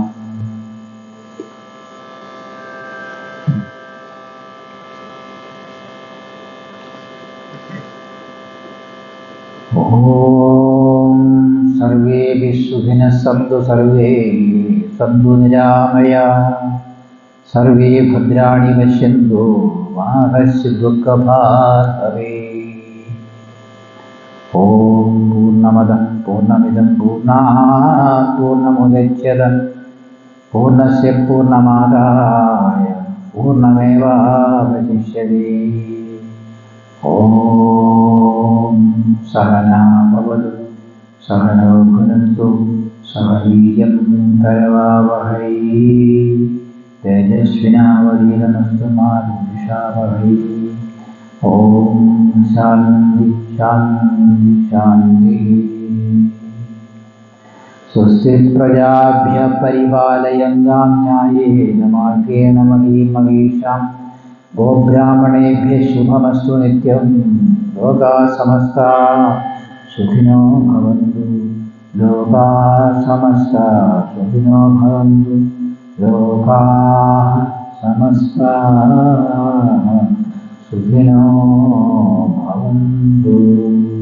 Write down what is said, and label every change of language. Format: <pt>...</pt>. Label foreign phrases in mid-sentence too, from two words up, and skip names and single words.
<sa>ഓം സർവേഭിഃ സുഖിനഃ സന്തു സർവേ സന്തു നിരാമയാഃ സർവേ ഭദ്രാണി പശ്യന്തു മാ കശ്ചിദ് ദുഃഖഭാഗ് ഭവേത്. ഓം പൂർണ്ണമദഃ പൂർണ്ണമിദം പൂർണ്ണാത് പൂർണ്ണമുദച്യത്തെ പൂർണ്ണസ്യ പൂർണ്ണമാദായ പൂർണ്ണമേവാവശിഷ്യതേ. ഓം സഹനാ ഭവതു സഹനോ ഭുനക്തു സഹ വീര്യം കരവാവഹൈ തേജസ്വിനാവതീതമസ്തു മാ വിദ്വിഷാവഹൈ. ഓം ശാന്തി ശാന്തി ശാന്തി. സ്വസ്തി പ്രജാഭ്യഃ പരിപാലയന്താം ന്യായേന മാർഗേണ മഹീം മഹീഷാം ഗോബ്രാഹ്മണേഭ്യഃ ശുഭമസ്തു നിത്യം. ലോകാഃ സമസ്താഃ സുഖിനോ ഭവന്തു. ലോകാഃ സമസ്താഃ സുഖിനോ ഭവന്തു. ലോകാഃ സമസ്താഃ സുഖിനോ ഭവന്തു.</sa>